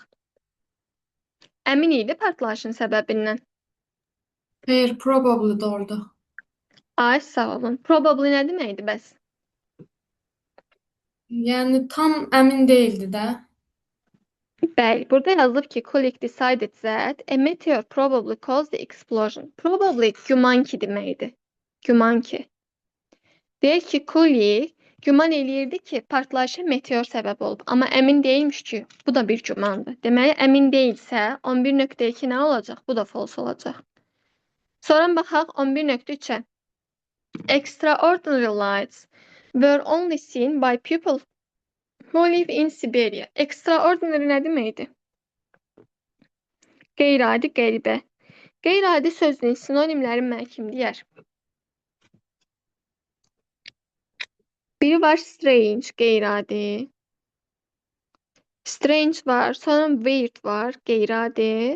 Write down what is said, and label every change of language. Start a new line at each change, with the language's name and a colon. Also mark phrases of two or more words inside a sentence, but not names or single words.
Azerbaijani: Əmin idi partlayışın səbəbindən. Xeyr, probably doğrudur. Ay, sağ olun. Probably nə deməkdir bəs? Yəni tam əmin değildi də. Bəli, burada yazılıb ki,
English: Kulik decided that a meteor probably caused the explosion.
Azerbaijani: Probably güman ki deməkdir. Güman ki. Deyək ki, Kulik güman eləyirdi ki, partlayışa meteor səbəb olub. Amma əmin deyilmiş ki, bu da bir gümandır. Deməli, əmin deyilsə, 11.2 nə olacaq? Bu da false olacaq. Sonra baxaq 11.3-ə.
English: Extraordinary lights were only seen by people who live in Siberia.
Azerbaijani: Extraordinary nə deməkdir? Qeyri-adi, qəribə. Qeyri-adi sözünün sinonimləri mənə kim deyər? Biri var strange, qeyri-adi. Strange var, sonra weird var, qeyri-adi.